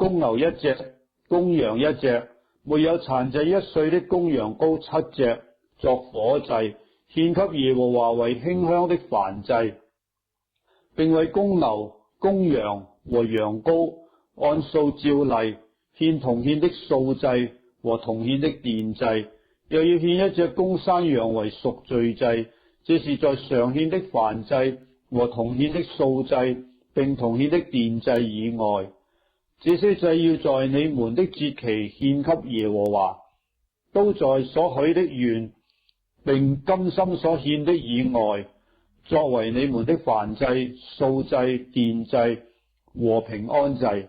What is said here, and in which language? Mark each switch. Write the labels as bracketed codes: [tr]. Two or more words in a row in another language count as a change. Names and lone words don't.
[zh] 公牛1隻、公羊1隻，沒有殘疾1歲的公羊羔7隻作火祭，獻給耶和華為馨香的燔祭，並為公牛、公羊和羊羔按數照例獻同獻的素祭和同獻的奠祭，又要獻1隻公山羊為贖罪祭。這是在常獻的燔祭和同獻的素祭並同獻的奠祭以外。這些祭要在你們的節期獻給耶和華，都在所許的願並甘心所獻的以外，作為你們的燔祭、素祭、奠祭和平安祭。